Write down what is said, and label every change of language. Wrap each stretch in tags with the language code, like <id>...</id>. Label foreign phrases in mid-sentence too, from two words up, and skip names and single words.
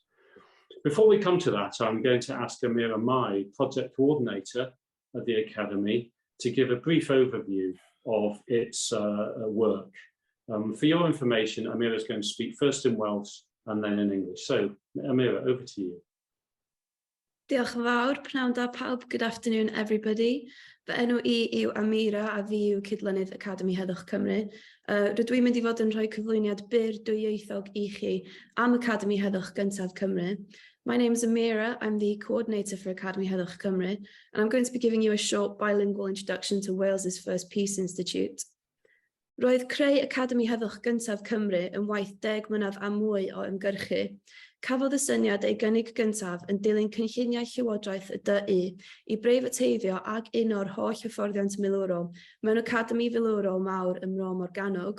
<en>Before we come to that, I'm going to ask Amira Mai, project coordinator at the Academy, to give a brief overview of its work. For your information, Amira is going to speak first in Welsh and then in English. So, Amira, over to you.</en> <cy>Diolch yn fawr, pnawn da pawb.</cy> <en>Good afternoon, everybody.</en> <cy>Fy enw I yw Amira a fi yw cydlynydd Academi Heddwch Cymru. Rydw i'n mynd i fod yn rhoi cyflwyniad byr dwyieithog I chi am Academi Heddwch Gyntaf Cymru.</cy> <en>My name is Amira. I'm the coordinator for Academi Heddwch Cymru, and I'm going to be giving you a short bilingual introduction to Wales's first Peace Institute.</en> <cy>Roedd creu Academi Heddwch Gyntaf Cymru yn waith 10 mlynedd a mwy o ymgyrchu. Cafodd y syniad ei gynnig gyntaf yn dilyn cynlluniau llywodraeth y DI I breifateiddio ag uno'r holl hyfforddiant milwrol mewn Academi Filwrol Mawr ym Mro Morgannwg.</cy>